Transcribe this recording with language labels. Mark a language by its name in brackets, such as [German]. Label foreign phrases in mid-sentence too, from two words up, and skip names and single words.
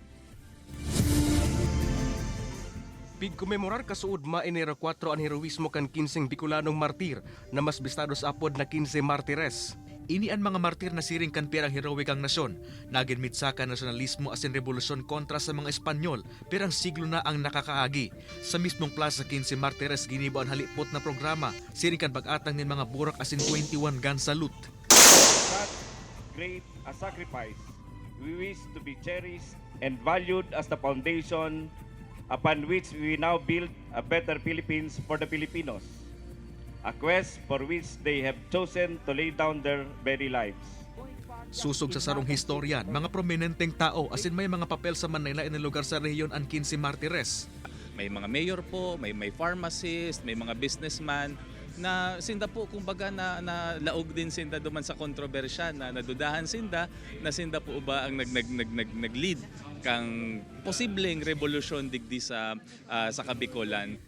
[Bikol] Pigkomemorar kasuod mainera 4 ang heroismo kan 15 Bicolanong martir na mas bistados apod na 15 Martires. Ini ang mga martir na siring kan pirang heroik ang nasyon. Naginmitsa ka nasyonalismo asin revolusyon kontra sa mga Espanyol, pirang siglo na ang nakakaagi. Sa mismong Plaza 15 Martires ginibo ang halipot na programa, siring kan pag-atang ng mga burak asin 21 [English] gun salute. That great a sacrifice, we wish to be cherished and valued as the foundation upon which we now build a better Philippines for the Filipinos. A quest for which they have chosen to lay down their very lives. [Bikol] Susog sa sarong historya, mga prominenteng tao asin may mga papel sa Manila na lugar sa rehiyon ang 15 Martires. May mga mayor po, may pharmacist, may mga businessman na sinda po kumbaga na laog din sinda duman sa kontrobersya na nadudahan sinda na sinda po ba ang nag-lead kang posibleng revolusyon digdi sa Kabikolan.